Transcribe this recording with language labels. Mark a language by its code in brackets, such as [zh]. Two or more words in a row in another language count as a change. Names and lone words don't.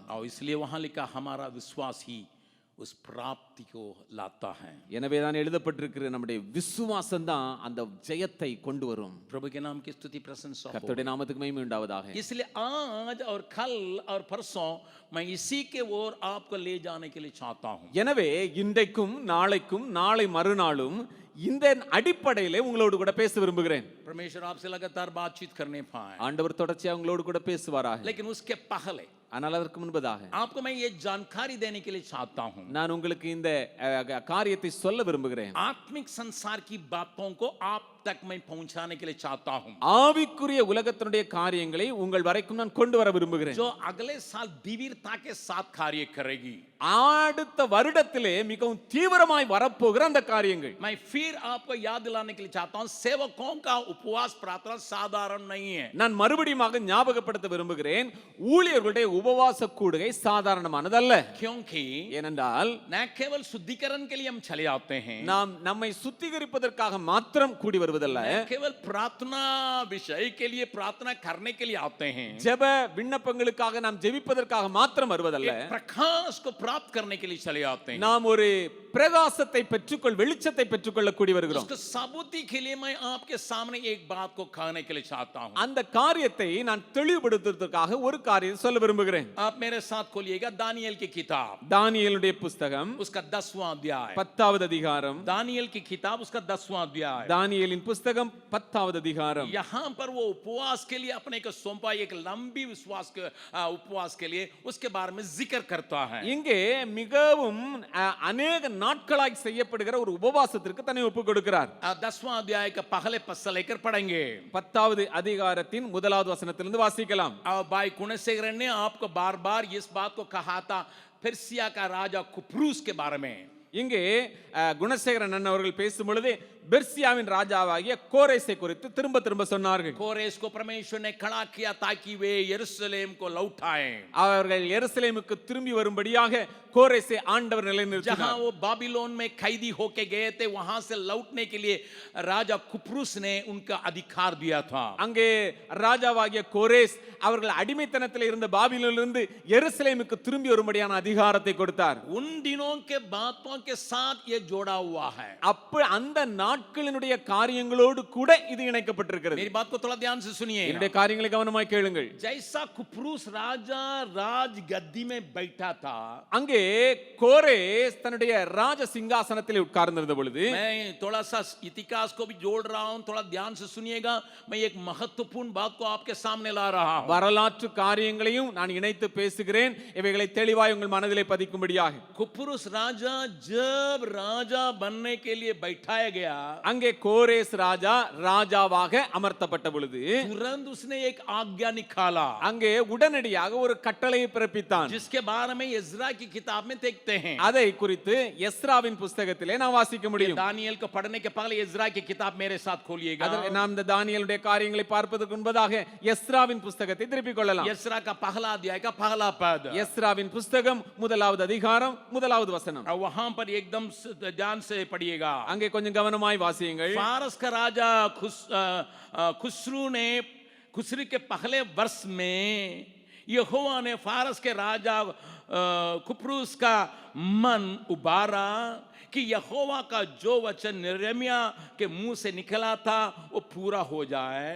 [hi] और इसलिए वहां लिखा हमारा विश्वास ही उस प्राप्ति को लाता है। [ta] எனவே தான் எழுதப்பட்டிருக்கிற நம்முடைய விசுவாசம் தான் அந்த ஜெயத்தை கொண்டு வரும். [hi] प्रभु के नाम की स्तुति प्रशंसा हो। [ta] கர்த்தருடைய நாமத்துக்கு மகிமை உண்டாவதாக. [hi] इसलिए आज और कल और परसों मैं इसी के ओर आपको ले जाने के लिए चाहता हूं। [ta] எனவே இன்றைக்கும் நாளைக்கும் நாளை மறுநாளும் இந்த அடிப்படையிலே உங்களோடு கூட பேச விரும்புகிறேன். [hi] परमेश्वर आपसे लगातार बातचीत करने पाए, [ta] ஆண்டவர் தொடர்ச்சியா உங்களோடு கூட பேசுவாராக. [hi] लेकिन उसके पहले [ta] ஆனால் அதற்கு முன்பதாக [hi] आपको मैं ये जानकारी देने के लिए चाहता हूं। [ta] நான் உங்களுக்கு இந்த காரியத்தை சொல்ல விரும்புகிறேன். [hi] आत्मिक संसार की बातों को आप तक मैं पहुंचाने के लिए चाहता हूं। [ta] ஆவிக்குரிய உலகத்தினுடைய காரியங்களை உங்கள் வரைக்கும் நான் கொண்டு வர விரும்புகிறேன். [hi] जो अगले साल दीवीरता के साथ कार्य करेगी, [ta] அடுத்த வருடத்திலே மிகவும் தீவிரமாய் வரப்போகிற அந்த காரியங்கள் [hi] मैं फिर आपको याद दिलाने के लिए चाहता हूं। सेवकों का उपवास प्रार्थना साधारण नहीं है। [ta] நான் மறுபடியும் ஞாபகப்படுத்த விரும்புகிறேன், ஊழியர்களுடைய உபவாச கூடுகை சாதாரணமானதல்ல. [hi] क्योंकि [ta] ஏனென்றால் [hi] न केवल शुद्धिकरण के लिए हम चले आते हैं, [ta] நாம் நம்மை சுத்திகரிப்பதற்காக மாத்திரம் கூடி வருவதல்ல, [hi] न केवल प्रार्थना विषय के लिए प्रार्थना करने के लिए आते हैं, [ta] ஜெப விண்ணப்பங்களுக்காக நாம் ஜெபிப்பதற்காக மாத்திரம் வருவதல்ல, [hi] एक प्रकाश को प्राप्त करने के लिए चले आते हैं। [ta] நாம் ஒரு பிரகாசத்தை வெளிச்சத்தை பெற்றுக்கொள்ள கூடி வருகிறோம். [hi] उसको साबुती के लिए मैं आपके सामने एक बात को कहने के लिए चाहता हूं। [ta] அந்த காரியத்தை நான் தெளிவுபடுத்துவதற்காக ஒரு காரியத்தை சொல்ல விரும்புகிறேன். [hi] आप मेरे साथ खोलिएगा दानियेल की किताब, [ta] தானியேலுடைய புத்தகம் [hi] उसका 10वां अध्याय। [ta] 10வது அதிகாரம். [hi] दानियेल की किताब उसका 10वां अध्याय। [ta] தானியேலின் புத்தகம் 10வது அதிகாரம். [hi] यहाँ पर वो उपवास के लिए अपने को सौंपा, एक लंबी उपवास के लिए उसके बारे में जिक्र करता है। [ta] இங்கே மிகவும் अनेक நாட்களாய் செய்யப்படுகிற ஒரு உபவாசத்திற்கு தன்னை ஒப்புக் கொடுக்கிறார். [hi] 10वां अध्याय का पहले पद से लेकर पढ़ेंगे। [ta] 10வது அதிகாரத்தின் முதலாவது வசனத்திலிருந்து வாசிக்கலாம். [hi] भाई कुणसेगर ने आपको बार बार इस बात को कहा था பெர்சியா का राजा कुप्रूस के बारे में। [ta] இங்கே குணசேகரன் அவர்கள் பேசும் பொழுது பெர்சியாவின் ராஜாவாகிய கோரேசை குறித்து திரும்ப திரும்ப சொன்னார்கள். [hi] कोरेश को परमेश्वर ने खड़ा किया ताकि वे यरूशलेम को लौटाएं। [ta] அவர்கள் எருசலேமுக்கு திரும்பி வரும்படியாக கோரேசை ஆண்டவர் [hi] जहां [ta] நிலைநிறுத்தினார். [hi] वो बाबिलोन में कैदी होके गए थे वहां से लौटने के लिए राजा कुप्रुस ने उनका अधिकार दिया था। [ta] அங்கே ராஜாவாகிய கோரேஸ் அவர்கள் அடிமைத்தனத்தில் இருந்த பாபிலோனிலிருந்து எருசலேமுக்கு திரும்பி வரும்படியான அதிகாரத்தை கொடுத்தார். [hi] उन दिनों के बातों के साथ ये जोड़ा हुआ है। [ta] அப்ப அந்த நாட்களினுடைய காரியங்களோடு கூட இது இணைக்கப்பட்டிருக்கிறது. [hi] मेरी बात को थोड़ा ध्यान से सुनिए। [ta] என்னுடைய காரியங்களை கவனமாய் கேளுங்கள். [hi] जैसा कुप्रुस राजा राज गद्दी में बैठा था, [ta] அங்கே கோரேஸ் தன்னுடைய ராஜ சிங்காசனத்தில் உட்கார்ந்திருந்த பொழுது [hi] मैं थोड़ा सा इतिहास को भी जोड़ रहा हूं, थोड़ा ध्यान से सुनिएगा। मैं एक महत्वपूर्ण बात को आपके सामने ला रहा हूं। [ta] வரலாற்று காரியங்களையும் நான் இணைத்து பேசுகிறேன், இவைகளை தெளிவாய் உங்கள் மனதிலே பதிக்கும்படியாக. [hi] कुप्रुस राजा जब राजा बनने के लिए बैठाया गया, [ta] அங்கே கோரேஸ் ராஜா ராஜாவாக அமர்த்தப்பட்ட பொழுது [hi] तुरंत उसने एक आज्ञा निकाला, [ta] அங்கே உடனடியாக ஒரு கட்டளையை பிறப்பித்தான். [hi] जिसके बारे में इज़रा की किताब में देखते हैं। [ta] அதை குறித்து எஸ்ராவின் புஸ்தகத்திலே நாம் வாசிக்க முடியும். [hi] दानियल को पढ़ने के पहले इज़रा की किताब मेरे साथ खोलिएगा। [ta] நாம் இந்த தானியேலுடைய காரியங்களை பார்ப்பதற்கு முன்பதாக எஸ்ராவின் புஸ்தகத்தை திருப்பிக் கொள்ளலாம். [hi] इज़रा का पहला अध्याय का पहला पद, [ta] எஸ்ராவின் புஸ்தகம் முதலாவது அதிகாரம் முதலாவது வசனம். [hi] और वहां पर एकदम ध्यान से पढ़िएगा। [ta] அங்கே கொஞ்சம் கவனமாய் வாசியுங்கள். [hi] फारस का राजा खुसरू के पहले वर्ष में यहोवा ने फारस के राजा कुप्रुस का मन उबारा कि यहोवा का जो वचन यिर्मयाह के मुंह से निकला था वो पूरा हो जाए।